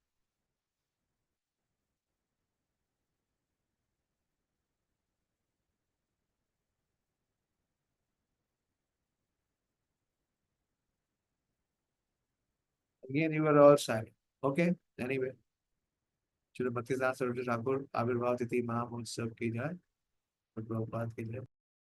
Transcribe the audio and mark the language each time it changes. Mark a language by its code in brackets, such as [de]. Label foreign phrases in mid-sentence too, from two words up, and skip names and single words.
[en] Again, you were all silent. Okay, anyway. [hi] Srila Bhakti Siddhanta Thakur, आविर्भाव तिथि महामहोत्सव की जय. प्रभुपाद की जय.